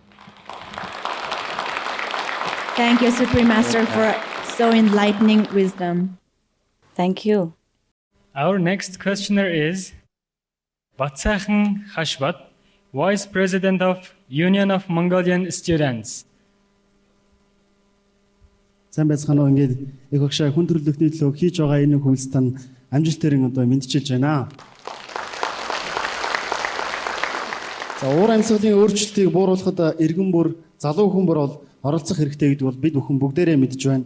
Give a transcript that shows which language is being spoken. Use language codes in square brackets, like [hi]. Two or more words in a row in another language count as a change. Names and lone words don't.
[en] Thank you, Supreme Master, for so enlightening wisdom. Thank you. Our next questioner is Batsakhan Hashbat, Vice President of Union of Mongolian Students. [mn] Сайн байцгаана уу. Ингээд их багшаа хүн төрөлхтний төлөө хийж байгаа энэ хөлс тань амжилтээр одоо мэдчилж байна. За уур амьсгалын өөрчлөлтийг бууруулахад иргэн бүр, залуу хүн бүр бол оролцох хэрэгтэй гэдэг бол бид бүхэн бүгдээрээ мэдж байна.